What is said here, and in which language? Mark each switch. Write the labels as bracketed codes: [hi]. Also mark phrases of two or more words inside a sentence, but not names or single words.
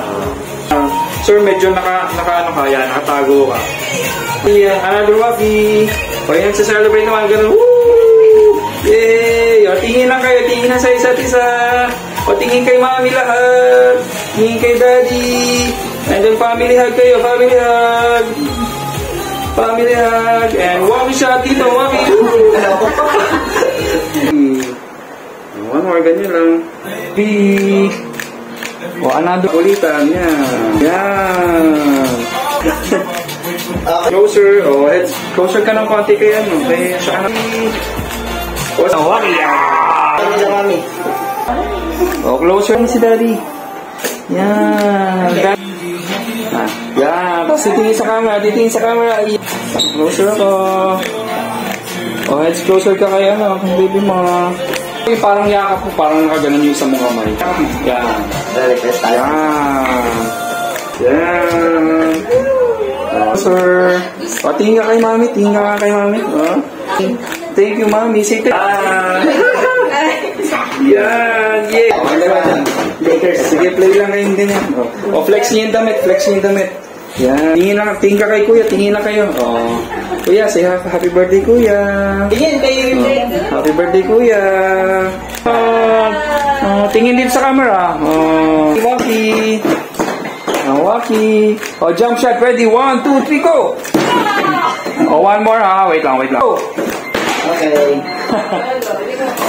[tl] Sir, medyo nakatago ka. [en] Yan, another waffy. [tl] O yan, sa-celebrate naman, ganun. Woo! Yay! O, tingin lang kayo, tingin na sa isa't isa. O, tingin kay mami lahat. Tingin kay daddy. [en] And then family hug kayo, family hug. Family hug. And waffy shot dito, waffy. One more, [tl] ganyan lang. Big. O, another ulitan. Yan. Yan. [en] Closer. O, heads. [tl] Closer ka ng konti kay ano. Kay sa anak. O, sa waffy. O, closer si daddy. Yan. Yan. Tapos titingin sa camera. Titingin sa camera. Closer ako. O, [en] heads closer [tl] ka kay ano. Kung baby mo. Parang yakap mo. Parang nakaganan yung isang mga kamay. Yan. Yan. Yan. Closer. O, tingin ka kay mami. Tingin ka kay mami. O. [en] Thank you, mami. Say thank you. [tl] Yan. Yeah. Sige, play lang kayong ganyan. O, flex niyo yung damit. Flex niyo yung damit. Yan. Tingin ka kay kuya. Tingin na kayo. O. [en] Kuya, say happy birthday, kuya. [tl] Tingin kayo. [en] Happy birthday, [tl] kuya. Tingin din sa camera. [en] Wacky. Wacky. O, jump shot. Ready? 1, 2, 3, go! O, one more ha. [tl] Wait lang. [en] Okay.